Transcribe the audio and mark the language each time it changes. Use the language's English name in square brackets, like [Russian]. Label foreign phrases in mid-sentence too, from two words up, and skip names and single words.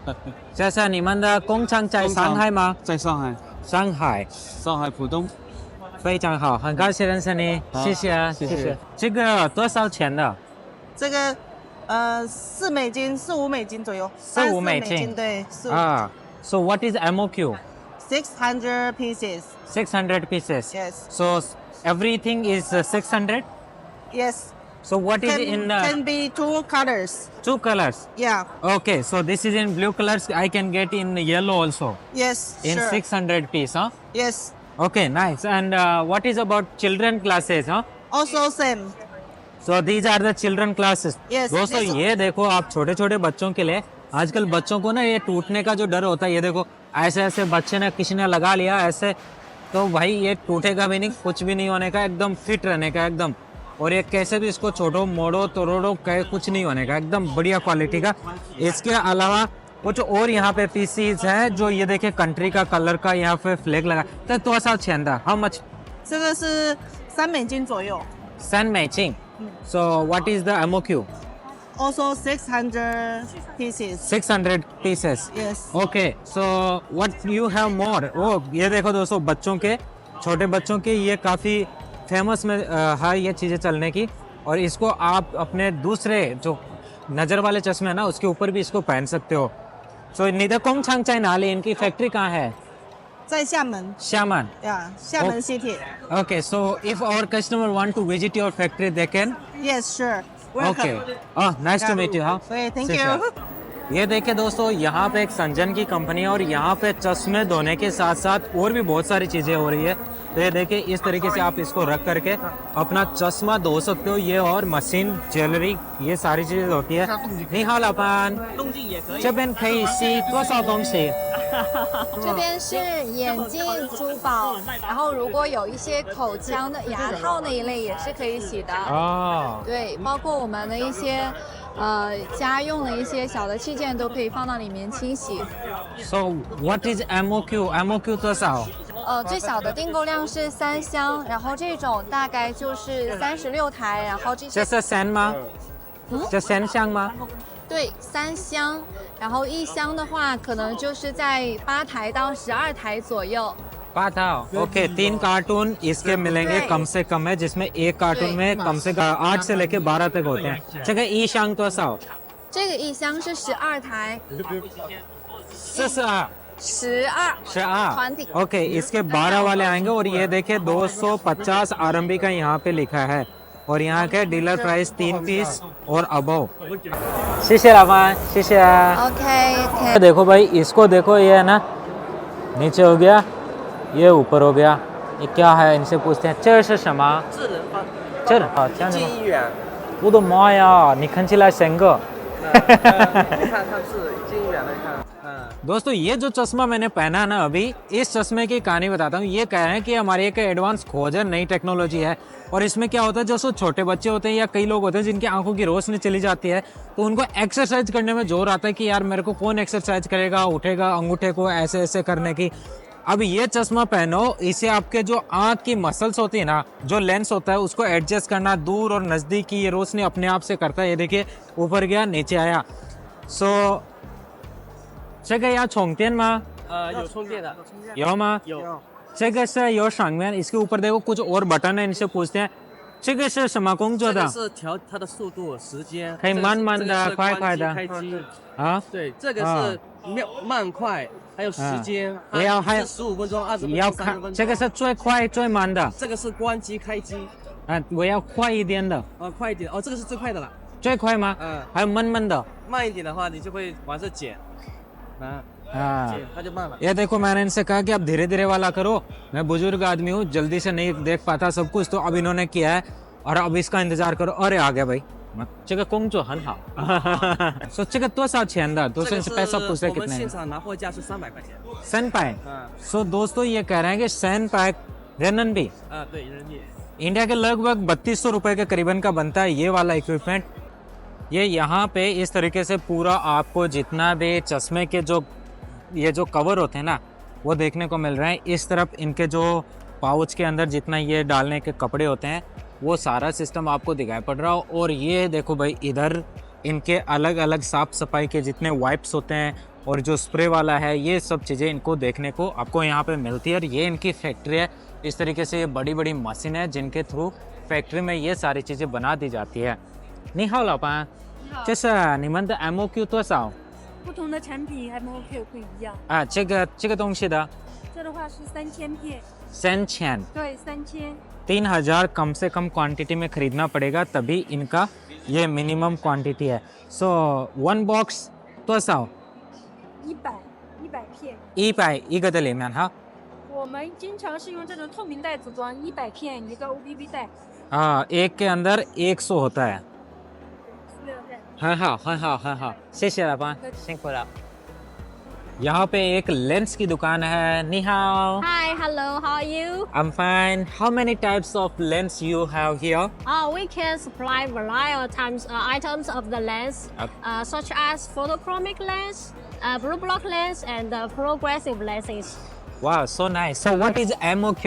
[Chinese] 这是你们的工厂在上海吗？在上海，上海。上海浦东，非常好，很高兴认识你，谢谢谢谢。这个多少钱的？这个4美金、4、5美金左右 4、5 3-4 美金对，4、5 [English] 啊。So what is MOQ? 600 pieces. 600 pieces. Yes. So everything is 600. Yes. So what is in Can be two colors. 2 colors? Yeah. Okay, so this is in blue colors. I can get in yellow also. Yes. In sure. 600 piece, huh? Yes. Okay, nice. And what is about children classes, huh? Also same. So these are the children classes. Yes, [Hindi] दोस्तों [English] yes. [Hindi] ये देखो आप छोटे छोटे बच्चों के लिए आजकल बच्चों को ना ये टूटने का जो डर होता है, ये देखो ऐसे ऐसे बच्चे ने किसी ने लगा लिया ऐसे, तो भाई ये टूटेगा भी नहीं, कुछ भी नहीं होने का, एकदम फिट रहने का एकदम। और ये कैसे भी इसको छोड़ो मोड़ो तोड़ो कुछ नहीं होने का, एकदम बढ़िया क्वालिटी का। इसके अलावा कुछ और यहाँ पे पीसीज हैं जो ये देखिए कंट्री का कलर का यहाँ पे फ्लैग लगा। [Chinese] तो 多少钱的 [English] How much? [Chinese] 这个是3美金左右。 [English] 3美金。So what is the MOQ? Also 600 pieces. 600 pieces. Yes. Okay, so what you have more? [Hindi] Oh, ये देखो दोस्तों बच्चों के, छोटे बच्चों के ये काफ़ी फेमस में है ये चीज़ें चलने की। और इसको आप अपने दूसरे जो नज़र वाले चश्मे है ना उसके ऊपर भी इसको पहन सकते हो। [Chinese] So 你的工厂在哪里? [Hindi] इनकी फैक्ट्री कहाँ है? [Chinese] 在厦门 Xiamen. 呀，厦门西铁。 [English] Okay, so if our customer want to visit your factory, they can. Yes, sure. Welcome. Okay. Oh, nice to meet you. हाँ. Okay, thank See you. [Hindi] ये देखिए दोस्तों यहाँ पे एक संजन की कंपनी है और यहाँ पे चश्मे धोने के साथ साथ और भी बहुत सारी चीज़ें हो रही है। तो ये देखिए इस तरीके से आप इसको रख करके अपना चश्मा धो सकते हो। ये और मशीन ज्वेलरी ये सारी चीज़ें होती है। [Chinese] 你好老板，这边可以洗多少东西？这边是眼镜、珠宝，然后如果有一些口腔的牙套那一类也是可以洗的。哦，对，包括我们的一些家用的一些小的器件都可以放到里面清洗。 [English] So what is MOQ? MOQ 多少？ [Chinese] 最小的订购量是3箱，然后这种大概就是36台，然后这些这是三吗？这三箱吗？对3箱，然后1箱的话可能就是在8台到12台左右。 [Hindi] पाता ओके 3 कार्टून इसके मिलेंगे कम से कम है, जिसमें एक कार्टून में कम से कम 8 से लेके 12 तक होते हैं। जगह ई शांग तो साओ [Chinese] 这个一箱是12台 42 ，12 12 20 [Hindi] ओके इसके 12 वाले आएंगे और ये देखिए 250 RMB का यहाँ पे लिखा है और यहाँ के डीलर प्राइस 3 पीस और अबव [Chinese] 谢谢老板谢谢 [Hindi] OK， देखो भाई इसको देखो, ये है ना नीचे हो गया, ये ऊपर हो गया, ये क्या है इनसे पूछते हैं। [Chinese] 这是什么？这好这样子吗？我的妈呀，你看起来像个。 [Hindi] दोस्तों ये जो चश्मा मैंने पहना है ना अभी, इस चश्मे की कहानी बताता हूँ। ये कह रहे हैं कि हमारी एक एडवांस खोज है, नई टेक्नोलॉजी है और इसमें क्या होता है, जो छोटे बच्चे होते हैं या कई लोग होते हैं जिनकी आंखों की रोशनी चली जाती है, तो उनको एक्सरसाइज करने में जोर आता है कि यार मेरे को कौन एक्सरसाइज करेगा, उठेगा अंगूठे को ऐसे ऐसे करने की। अब ये चश्मा पहनो, इसे आपके जो आंख की मसल्स होती है ना, जो लेंस होता है उसको एडजस्ट करना, दूर और नज़दीक की ये रोशनी अपने आप से करता है। ये देखिए ऊपर गया नीचे आया। [Chinese] सो 这个要充电吗？有充电的，有吗？有。这个是有上面 [Hindi] इसके ऊपर देखो कुछ और बटन है, इनसे पूछते हैं [Chinese] 这个是什么工作的？是调它的速度、时间，可以慢慢的、快快的开机。啊？对，这个是慢快，还有时间，还有 15分钟、20分钟、要 30 看分钟。这个是最快最慢的。这个是关机开机。啊，我要快一点的。快一点哦，这个是最快的了。最快吗？还有慢慢的。慢一点的话，你就会往这减。 [Hindi] हाँ [Chinese] 它就慢了。 [Hindi] ये देखो मैंने इनसे कहा कि आप धीरे धीरे वाला करो, मैं बुजुर्ग आदमी हूँ, जल्दी से नहीं देख पाता सब कुछ, तो अब इन्होंने किया है और अब इसका इंतजार करो। अरे आ गया भाई। [Chinese] 这个工作很好。说这个多少钱的？ [Hindi] 都是 पैसा पूछ रहे [Chinese] 我们 [Hindi] कितने [Chinese] 现场拿货价是300块钱。 [Hindi] 100 पाए। सो दोस्तों ये कह रहे हैं कि 100 पाए रेनबी। [Chinese] 对，人民币。 [Hindi] इंडिया के लगभग 3200 रुपए के करीबन का बनता है ये वाला इक्विपमेंट। ये यहाँ पे इस तरीके से पूरा आपको जितना भी चश्मे के जो ये जो कवर होते हैं ना, वो देखने को मिल रहे हैं। इस तरफ इनके जो पाउच के अंदर जितना ये डालने के कपड़े होते हैं, वो सारा सिस्टम आपको दिखाई पड़ रहा हो। और ये देखो भाई, इधर इनके अलग अलग साफ़ सफाई के जितने वाइप्स होते हैं और जो स्प्रे वाला है, ये सब चीज़ें इनको देखने को आपको यहाँ पे मिलती है। और ये इनकी फैक्ट्री है। इस तरीके से ये बड़ी बड़ी मशीन है जिनके थ्रू फैक्ट्री में ये सारी चीज़ें बना दी जाती है। [Chinese] 你好，老板，这是你们的 MOQ 多少？不同的产品 MOQ 不一样。啊，这个东西的，这的话是3000片。 3000。对，3000。 [Hindi] 3000 कम से कम क्वांटिटी में खरीदना पड़ेगा, तभी इनका ये मिनिमम क्वांटिटी है। [English] so one box 多少 [Chinese] ？100片。 100一个的里面哈。我们经常是用这种透明袋子装，100片一个 OPP 袋。 [Hindi] हाँ, एक के अंदर 100 होता है। [Chinese] 很好，很好，很好，谢谢老板，辛苦了。 [Hindi] यहाँ पे एक लेंस की दुकान है। 你好。 [English] Hi, hello, how are you? I'm fine. How many types of lens you have here? We can supply variety of items of the lens, such as photochromic lens, blue block lens, and progressive lenses. Wow, so nice. So what is MOQ?